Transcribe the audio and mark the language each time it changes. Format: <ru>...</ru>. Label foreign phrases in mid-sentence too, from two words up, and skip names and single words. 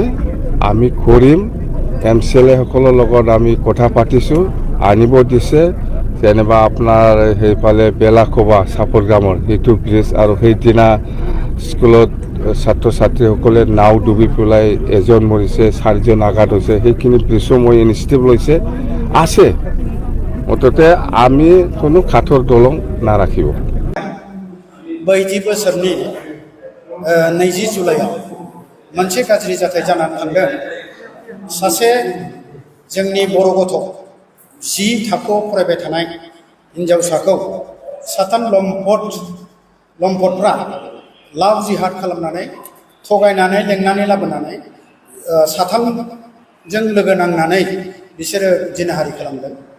<as>আমি কৰিম MCLA সকলৰ লগত আমি কথা পাতিছোঁ আনিব দিছে যেনিবা আপোনাৰ সেইফালে বেলাকোবা চাপৰগামৰ সেইটো ব্ৰিজ আৰু সেইদিনা স্কুলত ছাত্ৰ ছাত্ৰীসকলে নাও ডুবি পেলাই এজন মৰিছে 4জন আঘাত হৈছে সেইখিনি ব্ৰিজো মই ইনিচিয়েটিভ লৈছে আছে মুঠতে আমি কোনো কাঠৰ দলং নাৰাখিব</as> <brx>बायदि बोसोरनि 20 जुलाइआव मोनसे गाज्रि जाथाय जानानै थांदों सासे जोंनि बर' गथ' 10 थाखोआव फरायबाय थानाय हिनजावसाखौ साथाम लम्पटफ्रा</brx> <en>love jihad</en> <brx>खालामनानै थगायनानै लेंनानै लाबोनानै साथामजों लोगो नांनानै बिसोरो जिनाहारि खालामदों</brx>